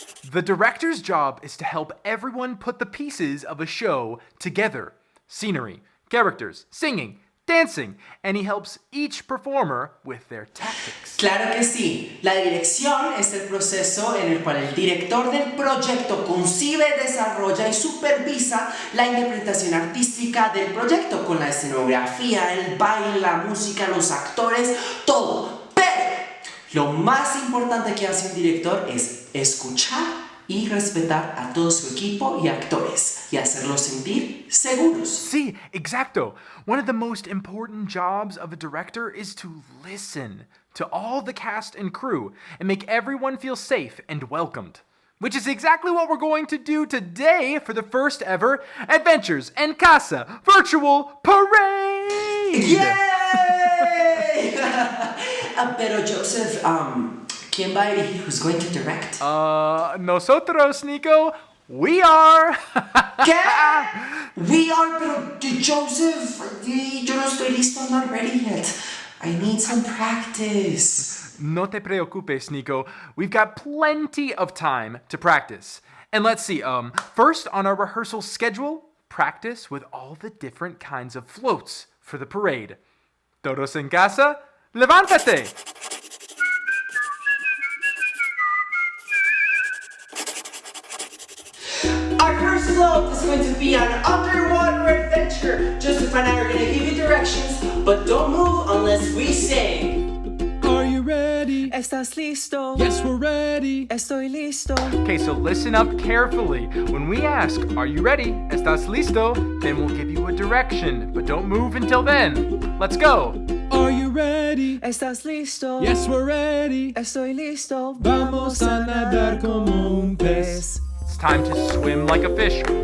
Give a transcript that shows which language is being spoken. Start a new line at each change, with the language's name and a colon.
English: The director's job is to help everyone put the pieces of a show together. Scenery, characters, singing, dancing, and he helps each performer with their tactics.
Spanish: Claro que sí. La dirección es el proceso en el cual el director del proyecto concibe, desarrolla y supervisa la interpretación artística del proyecto con la escenografía, el baile, la música, los actores, todo. Pero lo más importante que hace un director es escuchar y respetar a todo su equipo y actores y hacerlos sentir seguros. See, exacto.
English: One of the most important jobs of a director is to listen to all the cast and crew and make everyone feel safe and welcomed. Which is exactly what we're going to do today for the first ever Adventures en Casa Virtual Parade! Yay!
Spanish: Pero Joseph, ¿quién va a dirigir?
English: Who's going to direct? Nosotros, Nico, we are. ¿Qué? We are, pero Joseph, yo no estoy listo, I'm not ready yet. I need some practice.
Spanish: No te preocupes, Nico.
English: We've got plenty of time to practice. And let's see, first on our rehearsal schedule, practice with all the different kinds of floats for the parade.
Spanish: Todos en casa, levántate!
English: Our first float is going to be an underwater adventure. Joseph and I are going to give you directions, but don't move unless we say. Are you ready?
Spanish: ¿Estás listo?
English: Yes, we're ready.
Spanish: Estoy listo.
English: Okay, so listen up carefully. When we ask, are you ready? ¿Estás listo? Then we'll give you a direction, but don't move until then. Let's go. Are you ready?
Spanish: ¿Estás listo?
English: Yes, we're ready.
Spanish: Estoy listo. Vamos a nadar como un pez.
English: It's time to swim like a fish.